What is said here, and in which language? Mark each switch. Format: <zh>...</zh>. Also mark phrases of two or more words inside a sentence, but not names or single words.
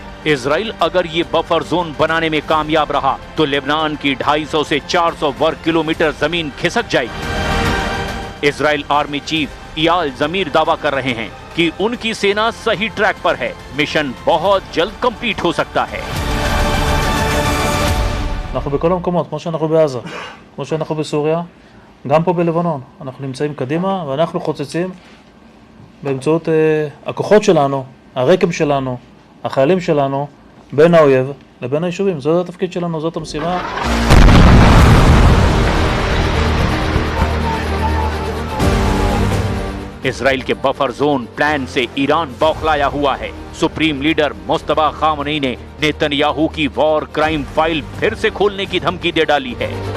<hi>इजराइल अगर ये</hi> <en>buffer zone</en> <hi>बनाने में कामयाब रहा तो लेबनान की 250 से 400 वर्ग किलोमीटर जमीन खिसक जाएगी। इजराइल आर्मी चीफ इयाल जमीर दावा कर रहे हैं कि उनकी सेना सही ट्रैक पर है। मिशन बहुत जल्द कंप्लीट हो सकता है।</hi> <he>אנחנו בכל המקומות, כמו שאנחנו בעזה, כמו שאנחנו בסוריה, גם פה בלבנון. אנחנו נמצאים קדימה ואנחנו חוצצים באמצעות הכוחות שלנו, הרקם שלנו, החיילים שלנו, בין האויב לבין היישובים. זאת התפקיד שלנו, זאת המשימה.</he> <hi>इजराइल के</hi> <en>buffer zone plan</en> <hi>से ईरान बौखलाया हुआ है। सुप्रीम लीडर मुस्तफा खामनेई ने नेतन्याहू की</hi> <en>war crime file</en> <hi>फिर से खोलने की धमकी दे डाली है।</hi>